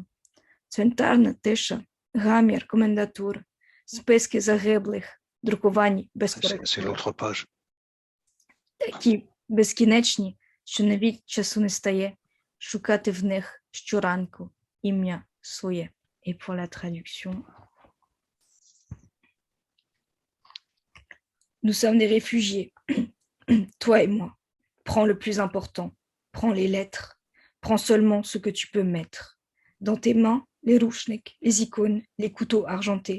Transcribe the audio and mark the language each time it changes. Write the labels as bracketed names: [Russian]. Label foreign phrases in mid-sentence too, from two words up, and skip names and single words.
[Ukrainian] Цвинтарна тиша, гамір комендатур, списки загиблих, друковані без коректур. Такі безкінечні, що навіть часу не стає шукати в них щоранку ім'я своє. [French] Et pour la traduction. Nous sommes des réfugiés, toi et moi. Prends le plus important, prends les lettres, prends seulement ce que tu peux mettre. Dans tes mains, les rouchniks, les icônes, les couteaux argentés.